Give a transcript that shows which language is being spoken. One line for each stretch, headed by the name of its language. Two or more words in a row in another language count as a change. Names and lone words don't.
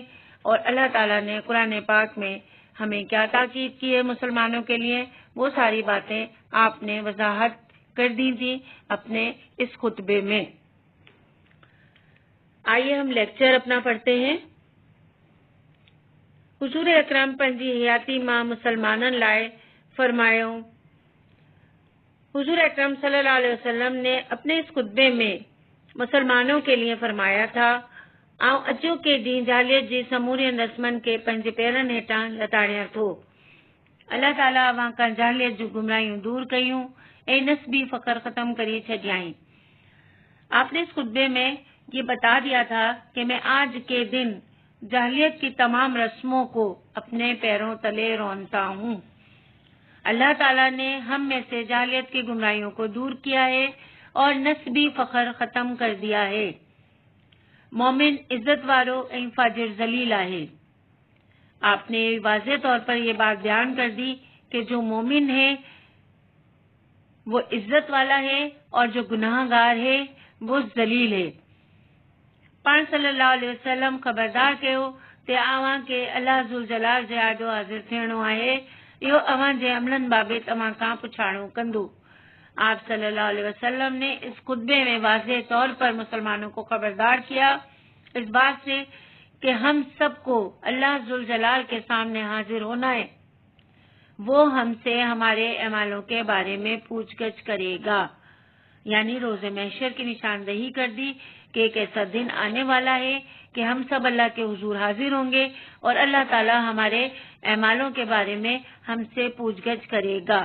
Urdu: اور اللہ تعالیٰ نے قرآن پاک میں ہمیں کیا تاکید کی ہے مسلمانوں کے لیے، وہ ساری باتیں آپ نے وضاحت کر دی تھی اپنے اس خطبے میں. آئیے ہم لیکچر اپنا پڑھتے ہیں.
Sindhi: हुजूर अकरम पंजी हयाती मां मुसलमानन लाए फरमायो।
Urdu: حضور اکرم
Arabic: صلى الله عليه وسلم
Urdu: نے اپنے اس خطبے میں مسلمانوں کے لیے فرمایا تھا,
Sindhi: आऊं अचो के ॾींहुं जालियत जी समूरियुनि रस्मनि खे पंहिंजे पेरनि हेठां लताड़ियां थो। अल्लाह ताला अवां खां जालियत जूं गुमराहियूं दूर कयूं ऐं नस्बी फख्र खत्म करी छॾियाई।
Urdu: آپ نے اس خطبے میں یہ بتا دیا تھا کہ میں آج کے دن جاہلیت کی تمام رسموں کو اپنے پیروں تلے روندتا ہوں. اللہ تعالیٰ نے ہم میں سے جاہلیت کی گمراہیوں کو دور کیا ہے اور نسبی فخر ختم کر دیا ہے.
Sindhi: मोमिन इज्जत वारो ऐं फाजिर जलील आहे।
Urdu: آپ نے واضح طور پر یہ بات بیان کر دی کہ جو مومن ہے وہ عزت والا ہے اور جو گناہگار ہے وہ ذلیل ہے.
Sindhi: पाण
Arabic: صلى الله عليه وسلم
Sindhi: खबरदार कयो ते अवां के अल्लाह जुल जलाल जे आॾो हाज़िर थियणो आहे। इहो अवां जे अमलनि बाबति अवां खां पुछाणो कंदो।
Urdu: आप
Arabic: صلى الله عليه وسلم
Urdu: نے اس خطبے میں واضح طور پر مسلمانوں کو خبردار کیا اس بات سے کہ ہم سب کو اللہ ذو الجلال کے سامنے حاضر ہونا ہے. وہ ہم سے ہمارے اعمالوں کے بارے میں پوچھ گچھ کرے گا، یعنی روزِ محشر کی نشاندہی کر دی کہ ایک ایسا دن آنے والا ہے کہ ہم سب اللہ کے حضور حاضر ہوں گے اور اللہ تعالیٰ ہمارے اعمالوں کے بارے میں ہم سے پوچھ گچھ کرے گا.